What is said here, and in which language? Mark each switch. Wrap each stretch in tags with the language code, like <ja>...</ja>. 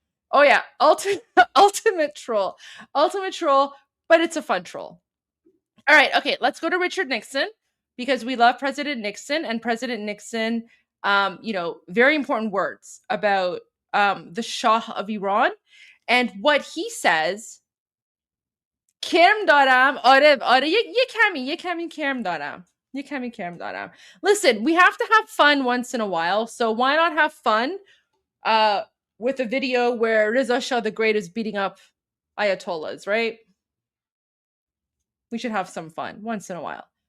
<en>Oh yeah, ultimate troll, but it's a fun troll. All right, okay, let's go to Richard Nixon because we love President Nixon, and President Nixon, you know, very important words about the Shah of Iran, and what he says.</en> <fa>کرم دارم آره یه کمی کرم دارم.</fa> <en>Listen, we have to have fun once in a while, so why not have fun with a video where Reza Shah the Great is beating up Ayatollahs, right? We should have some fun once in a while.</en>